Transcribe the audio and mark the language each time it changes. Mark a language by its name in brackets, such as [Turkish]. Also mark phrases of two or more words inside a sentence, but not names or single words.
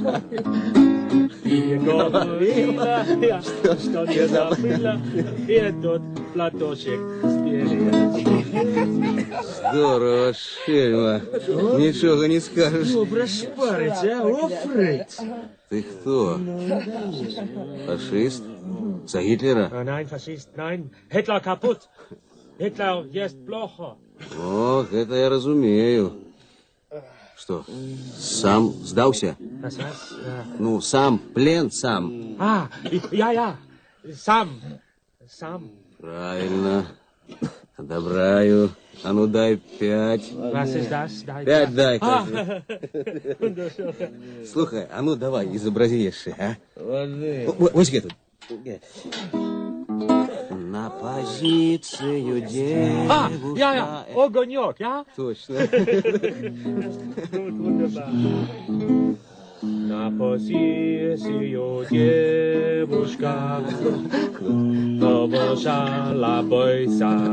[Russian] Ты говорила, что не забыла, этот платочек сберешь. Здорово, шельма. Ничего не скажешь. Добро шпарить, а? О, Фриц. Ты кто? Фашист? За Гитлера? [German] Nein, Faschist, nein. Hitler kaputt. Hitler [Russian] есть плохо. Ох, это я разумею. Что, сам сдался? [German] Was? [Russian] Ну, сам, плен сам. [German] Ja. Сам. [Russian] Правильно. Одобряю. А ну дай 5. [German] Was ist das? [Russian] 5 дай, кажи. Слухай, а ну давай, изобрази еще, а? Вот тут. На позицию девушка... [German] Ja, огонек, ja? [Russian] Точно. На позицию девушка побежала бойся.